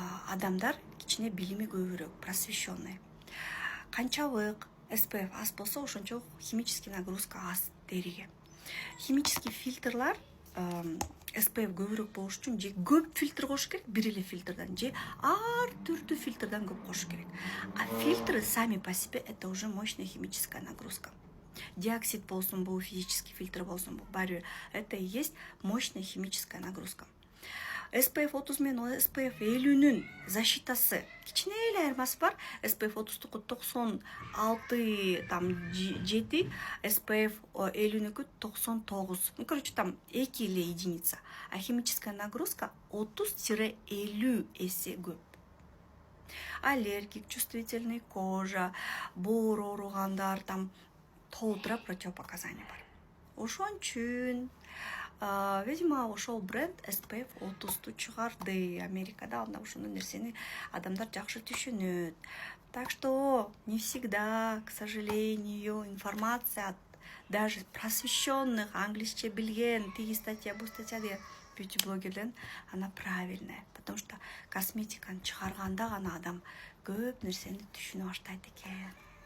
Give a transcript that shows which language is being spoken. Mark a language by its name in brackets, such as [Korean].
[Kyrgyz] Адамдар кичине билими көбүрөөк, просвещенный. Канчалык SPF аз болсо, ошончо химический нагрузка аз териге. Химический фильтрлар SPF көбүрөөк болуш үчүн же көп фильтр кош керек, бир эле фильтрдан, же ар түрдүү фильтрдан көп кош керек. [Russian] А фильтры сами по себе это уже мощная химическая нагрузка. [Kyrgyz] Диоксид болсун, бул физический фильтр болсун, бул баары [Russian] это и есть мощная химическая нагрузка. [Kyrgyz] SPF 30 менен SPF 50-нүн защитасы кичине эле айырмасы бар. SPF 30-туку 96 там 7, SPF 50-нүкү 99. [Russian] Ну, короче, там 2 эле единица. А химическая нагрузка 30-50 эсе көп. [Kyrgyz] Аллергик, чувствительный кожа, боор ооругандар, там толтура противопоказания бар. Ошон үчүн видимо, ошол бренд SPF 30-ду чыгарды Америкада. Анда ошондой нерсени адамдар жакшы түшүнөт. [Russian] Так что не всегда, к сожалению, информация от даже просвещенных, [Kyrgyz] англисче билген, тиги статья, бу статья деген бьюти-блогерден, [Russian] она правильная. [Kyrgyz] Потому что косметиканы чыгарганда гана адам көп нерсени түшүнө баштайт экен.